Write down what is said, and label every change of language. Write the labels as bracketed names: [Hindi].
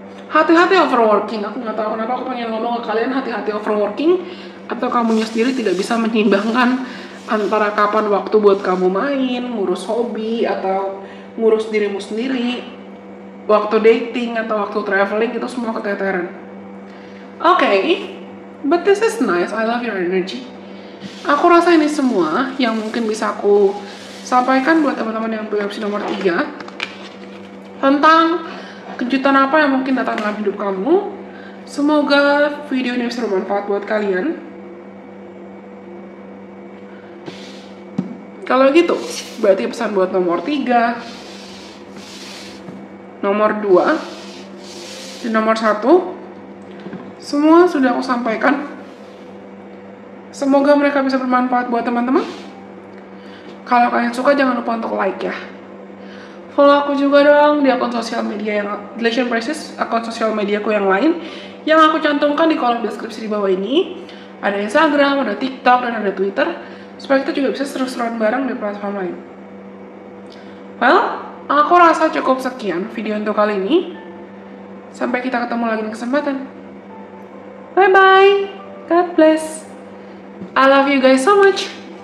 [Indonesian] Hati-hati overworking. Aku nggak tahu kenapa aku pengen ngomong ke kalian hati-hati overworking, atau kamunya sendiri tidak bisa menyeimbangkan antara kapan waktu buat kamu main, ngurus hobi, atau ngurus dirimu sendiri, waktu dating atau waktu traveling, itu semua keteteran. [English] Okay, but this is nice. I love your energy. [Indonesian] Aku rasa ini semua yang mungkin bisa aku sampaikan buat teman-teman yang pilih opsi nomor 3 tentang kejutan apa yang mungkin datang dalam hidup kamu. Semoga video ini bisa bermanfaat buat kalian. Kalau gitu, berarti pesan buat nomor 3, nomor 2, dan nomor 1 semua sudah aku sampaikan. Semoga mereka bisa bermanfaat buat teman-teman. Kalau kalian suka, jangan lupa untuk like ya. Follow aku juga dong di akun sosial media yang Delicious Prices, akun sosial mediaku yang lain yang aku cantumkan di kolom deskripsi di bawah ini. Ada Instagram, ada TikTok, dan ada Twitter, supaya kita juga bisa seru-seruan bareng di platform lain. Well, aku rasa cukup sekian video untuk kali ini. Sampai kita ketemu lagi di kesempatan. [English] Bye bye. God bless. I love you guys so much.